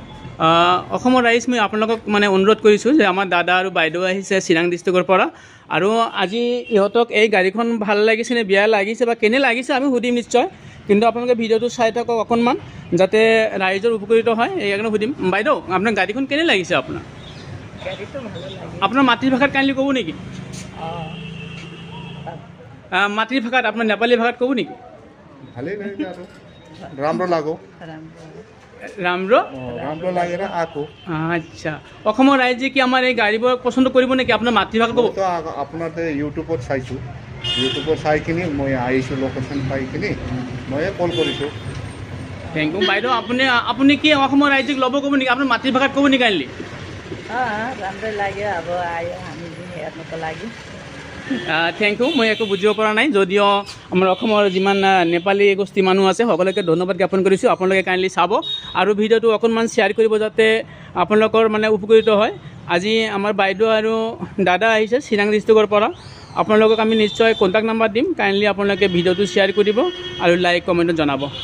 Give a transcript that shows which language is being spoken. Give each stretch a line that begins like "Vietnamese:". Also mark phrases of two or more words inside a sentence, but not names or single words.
Assamese: অসমৰ ৰাইজ মই আপোনালোকক মানে অনুৰোধ কৰিছোঁ যে আমাৰ দাদা আৰু বাইদেউ আহিছে চিৰাং ডিষ্ট্ৰিক্টৰ পৰা, আৰু আজি ইহঁতক এই গাড়ীখন ভাল লাগিছে নে বেয়া লাগিছে বা কেনে লাগিছে আমি সুধিম নিশ্চয়, কিন্তু আপোনালোকে ভিডিঅ'টো চাই থাকক অকণমান যাতে ৰাইজৰ উপকৃত হয়, এইকাৰণে সুধিম। বাইদেউ আপোনাৰ গাড়ীখন কেনে লাগিছে আপোনাৰ? গাড়ীটো ভালো লাগে। আপোনাৰ মাতৃভাষাত কাইণ্ডলি ক'ব নেকি? মাতৃভাষাত আপোনাৰ নেপালী ভাষাত ক'ব নেকি? ভালেই লাগিলে আৰু राम्रो লাগো।
Nepali: राम्रो राम्रो लागेर आएको।
Assamese: আচ্ছা, অসমৰ ৰাইজে কি আমাৰ এই গাড়ীবোৰ পচন্দ কৰিব নেকি? আপোনাৰ মাতৃভাষা ক'ব? মইতো আপোনাৰ ইউটিউবত চাইছোঁ, ইউটিউবত চাই কিনি মই আহিছোঁ, লোকেশ্যন পাই কিনি মই কল কৰিছোঁ।
English: thank you.
Assamese: বাইদেউ আপুনি কি অসমৰ ৰাইজক ল'ব ক'ব নেকি? আপোনাৰ মাতৃভাষাত ক'ব নেকি কাইণ্ডলি?
Nepali: राम्रै लाग्यो। अब आयो हामी पनि हेर्नुको लागि।
English: thank you.
Assamese: মই একো বুজিব পৰা নাই, যদিও আমাৰ অসমৰ যিমান নেপালী গোষ্ঠী মানুহ আছে সকলোকে ধন্যবাদ জ্ঞাপন কৰিছোঁ। আপোনালোকে কাইণ্ডলি চাব আৰু ভিডিঅ'টো অকণমান শ্বেয়াৰ কৰিব যাতে আপোনালোকৰ মানে উপকৃত হয়। আজি আমাৰ বাইদেউ আৰু দাদা আহিছে চিৰাং ডিষ্ট্ৰিক্টৰ পৰা, আপোনালোকক আমি নিশ্চয়
English: contact number
Assamese: দিম, কাইণ্ডলি আপোনালোকে ভিডিঅ'টো শ্বেয়াৰ কৰিব আৰু লাইক কমেণ্টত জনাব।